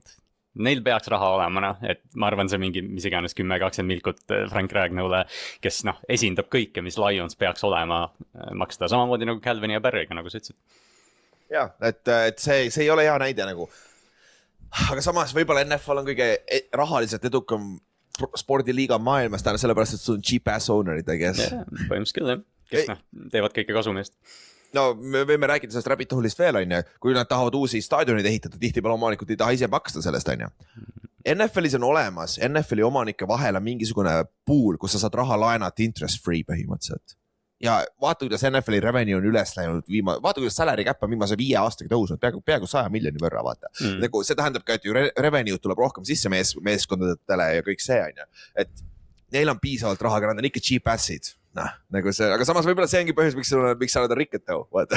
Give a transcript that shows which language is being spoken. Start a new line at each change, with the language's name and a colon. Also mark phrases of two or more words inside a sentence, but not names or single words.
Estonian: Neil peaks raha olema, noh, et ma arvan, see mingi mis iganes 10-20 milkut Frank Ragnow'le, kes noh, esindab kõike, mis Lions peaks olema maksta samamoodi nagu Calvin ja Barry'ga, nagu sa ütlesid. Ja, et see ei ole hea näide nagu. Aga samas võib-olla NFL on kõige rahaliselt edukam spordiliiga maailmas täna sellepärast, et sul on
English: cheap ass
Estonian: ownerid,
English: I guess.
Estonian: Põhimõtteliselt küll, jah. Kes noh, teevad kõike kasumist. No me võime rääkida sellest
English: Rabbit Hole'ist
Estonian: veel, on ju, kui nad tahavad uusi staadionid ehitada, tihti peale omanikud ei taha ise maksta sellest, on ju. NFL-is on olemas, NFL-i omanike vahel on mingisugune pool, kus sa saad raha laenata
English: interest free
Estonian: põhimõtteliselt. Ja vaata, kuidas NFL-i revenue on üles läinud, vaata, kuidas
English: salary cap
Estonian: on viimase 5 aastaga tõusnud, peaaegu 100 miljoni võrra, vaata. Nagu, see tähendab ka, et ju revenue tuleb rohkem sisse meeskondadele ja kõik see, on ju. Et neil on piisavalt raha, aga nad on ikka
English: cheap assid.
Estonian: Noh, nagu see, aga samas võib-olla see ongi põhjus, miks sa oled rikkad tõu, vaata.